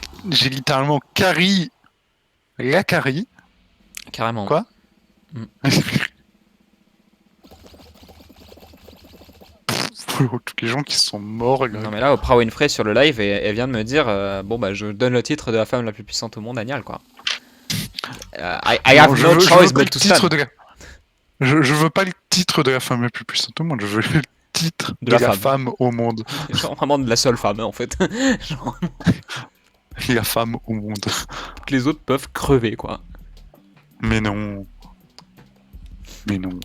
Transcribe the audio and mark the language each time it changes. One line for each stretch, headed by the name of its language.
French: J'ai littéralement carry la carry. Carrément. Quoi? Tous les gens qui sont morts. Non mais là, Oprah Winfrey sur le live, elle vient de me dire, bon bah je donne le titre de la femme la plus puissante au monde à Niall, quoi.
English: I have no choice but to stand.
French: Je veux pas le titre de la femme la plus puissante au monde, je veux le titre de la femme au monde. Genre vraiment de la seule femme, hein, en fait. Genre, La femme au monde. que les autres peuvent crever, quoi. Mais non. Mais non.